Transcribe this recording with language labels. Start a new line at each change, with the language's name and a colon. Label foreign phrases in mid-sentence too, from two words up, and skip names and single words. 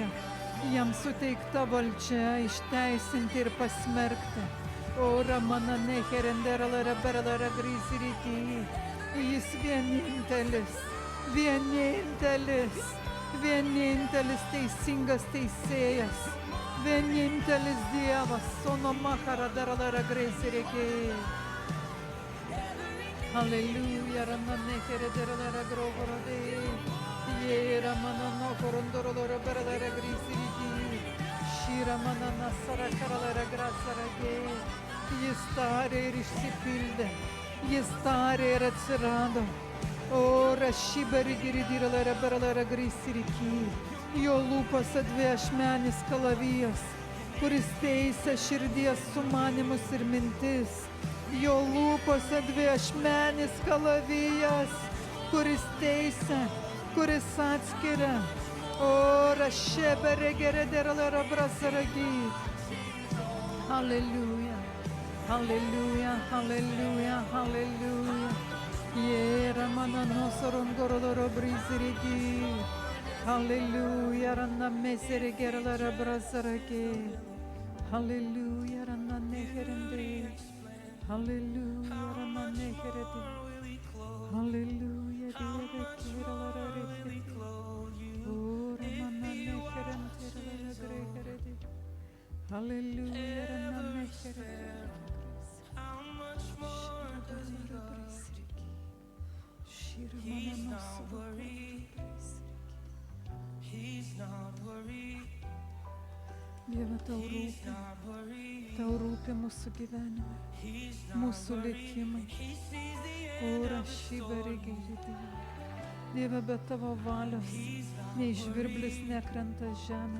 Lithuanian: Jam suteikta valdžia išteisinti ir pasmerkti. Ora mana neherenderalara beralara grisiriki. Jis vienintelis, vienintelis, vienintelis teisingas teisėjas, vienintelis Dievas, sonomachara daralara grisiriki. Hallelujah, ramane heredera grogorode. Ye ramana no korondorora beradara grisirigi. Shira manana sara karala grasarage. Jis tarė ir išsipildė. Jis tarė ir atsirado. O rašiberi giridira beradara grisirigi. Jo lūpose dviašmenis kalavijas, kuris teisia širdies sumanimus ir mintis. Jo lūpose dviašmenis kalavijas, kuris teisia, kuris atskiria. O rašebere geredera brasaragi. Halleluja, halleluja, halleluja, halleluja. Jera mana nosorongoroloro brisirigi. Halleluja, ranna mesere gerala brasaragi. Halleluja, ranna neherende. Hallelujah, ramane herede. Hallelujah, diere kirala rehede. O ramane herende herede. Hallelujah, ramane herede.
English: He's not worried. He's not worried.
Lithuanian: Dieve, tau rūpi mūsų gyvenime, mūsų likimai. Ora šiberi girdį. Dieve, be tavo valios, nei žvirblis nekrenta žemė.